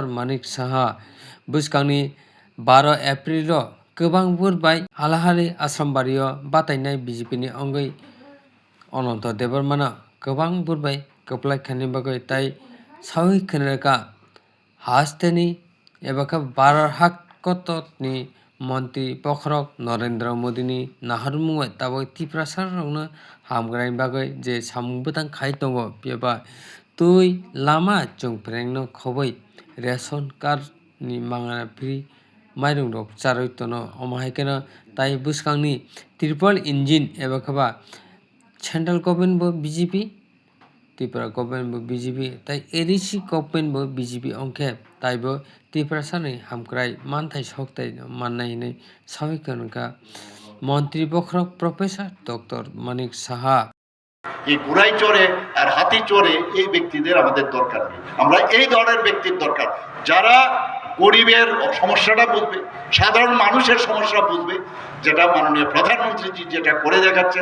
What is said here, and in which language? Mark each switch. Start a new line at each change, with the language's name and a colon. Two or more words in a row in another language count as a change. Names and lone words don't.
Kok Borok: Manik Saha buskangni 12 April o kwbang burbai halahali asrambario batainai BJP ni ongoi Ananta Debarmana kwbang burbai kwplai khaini bagoi tai sawi khanerka hasteni ebaka barar hak kototni মন্ত্রী পখরক নরেন্দ্র মোদিনি নাহারমুঙে তাবো তিপ্রাসারংনো হামগ্রানি bagoi je samung bwtang khai tongo peba tui lama chungprengno khoboi
English: ration card
Kok Borok: ni mangana free mairung rok charoi tono omohaikeno tai bwskangni
English: triple engine
Kok Borok: eba khaba
English: central government
Kok Borok: bo BJP Tripura government bo BJP tai ADC government bo BJP ongkhe taibo Tripurasani hamkrai manthai soktai mannai hinui sabikanka মন্ত্রী বখরক প্রফেসর ডক্টর মানিক সাহা
Bangla: এই ঘোড়ায় চড়ে আর হাতি চড়ে এই ব্যক্তিদের আমাদের দরকার নেই। আমরা এই ধরনের ব্যক্তির দরকার যারা গরিবের সমস্যাটা বুঝবে, সাধারণ মানুষের সমস্যা বুঝবে, যেটা মাননীয় প্রধানমন্ত্রীজি যেটা করে দেখাচ্ছেন।